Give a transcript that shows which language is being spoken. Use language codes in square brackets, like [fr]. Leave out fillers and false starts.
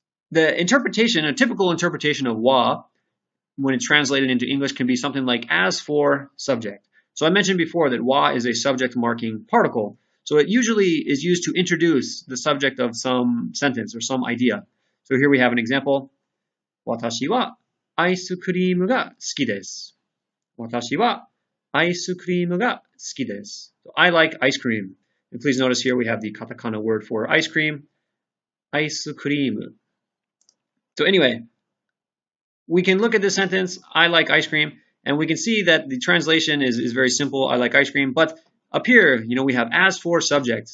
[en] The interpretation, a typical interpretation of wa, when it's translated into English, can be something like as for subject. So I mentioned before that wa is a subject marking particle. So it usually is used to introduce the subject of some sentence or some idea. So here we have an example. [ja] 私はアイスクリームが好きです。私はアイスクリームが好きです。 [en] So I like ice cream. And please notice here we have the Katakana word for ice cream. [ja] アイスクリーム. [en] So anyway, we can look at this sentence, I like ice cream, and we can see that the translation is very simple, I like ice cream, but up here, we have as for subject.